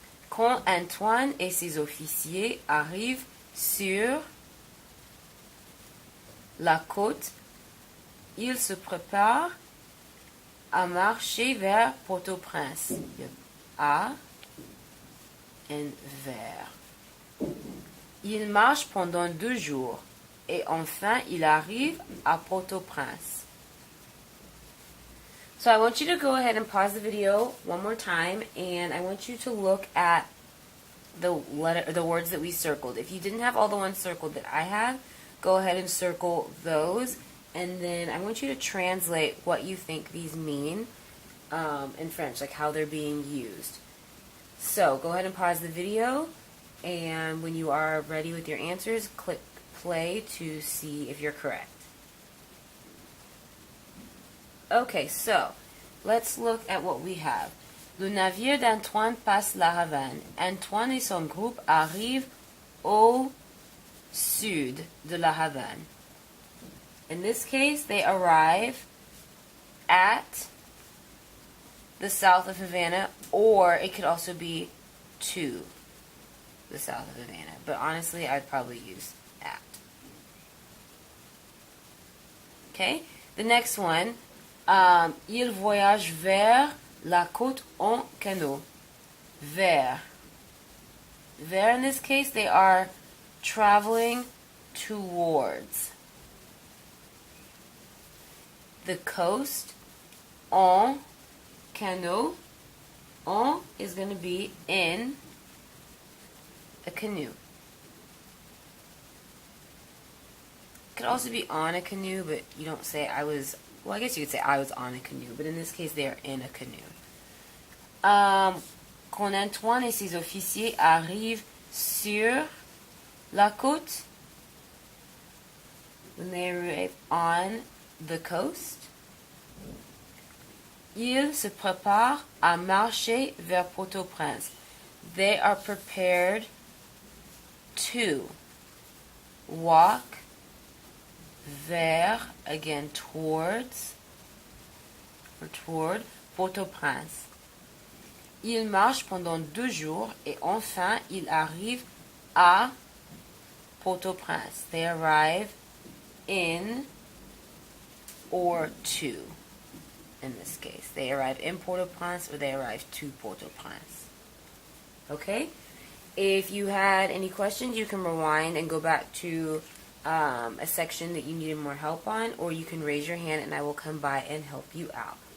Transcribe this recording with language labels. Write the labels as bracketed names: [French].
[French] Quand Antoine et ses officiers arrivent sur la côte, ils se préparent à marcher vers Port-au-Prince. À et vers. Ils marchent pendant 2 jours et enfin ils arrivent à Port-au-Prince. [English] So I want you to go ahead and pause the video one more time, and I want you to look at the words that we circled. If you didn't have all the ones circled that I have, go ahead and circle those, and then I want you to translate what you think these mean in French, like how they're being used. So go ahead and pause the video, and when you are ready with your answers, click play to see if you're correct. Okay, so let's look at what we have. [French] Le navire d'Antoine passe la Havane. Antoine et son groupe arrivent au sud de la Havane. [English] In this case, they arrive at the south of Havana, or it could also be to the south of Havana. But honestly, I'd probably use at. Okay, the next one. [French] Ils voyagent vers la côte en canot. Vers. [English] Vers, in this case, they are traveling towards the coast. [French] En canot. [English] En is going to be in a canoe. It could also be on a canoe, but you don't say I was. Well, I guess you could say I was on a canoe, but in this case, they are in a canoe. [French] Quand Antoine et ses officiers arrivent sur la côte, [English] when they arrive on the coast, [French] ils se préparent à marcher vers Port-au-Prince. [English] They are prepared to walk vers, again, towards, or toward, Port-au-Prince. [French] Ils marchent pendant 2 jours et enfin ils arrivent à Port-au-Prince. [English] They arrive in or to, in this case. They arrive in Port-au-Prince or they arrive to Port-au-Prince. Okay? If you had any questions, you can rewind and go back to a section that you needed more help on, or you can raise your hand and I will come by and help you out.